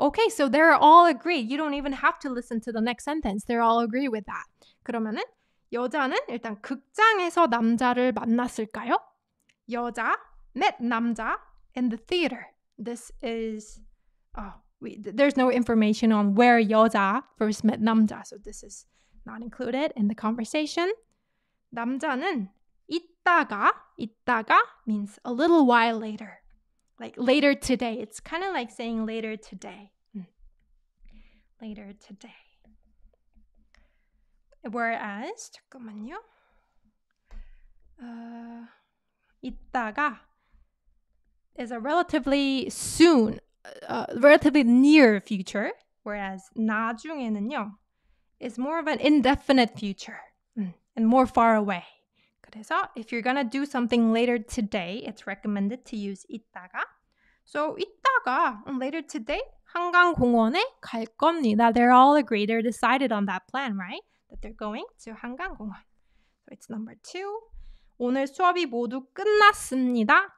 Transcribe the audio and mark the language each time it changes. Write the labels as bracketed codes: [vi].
[en] Okay, so they're all agreed. You don't even have to listen to the next sentence. They're all agree with that. [ko] 그러면은 여자는 일단 극장에서 남자를 만났을까요? [en] 여자 met 남자 in the theater. This is there's no information on where 여자 first met 남자, so this is not included in the conversation. 남자는 이따가 means a little while later. Like later today. It's kind of like saying later today. Later today. Whereas, [ko] 잠깐만요. [en] 이따가 is a relatively soon, relatively near future. Whereas 나중에는요 is more of an indefinite future and more far away. [ko] 그래서 [en] if you're gonna do something later today, it's recommended to use 이따가. [ko] So 이따가 [en] later today [ko] 한강공원에 갈 겁니다. [en] They're all agreed. They're decided on that plan, right? That they're going to 한강공원. So it's number 2. [ko] 오늘 수업이 모두 끝났습니다.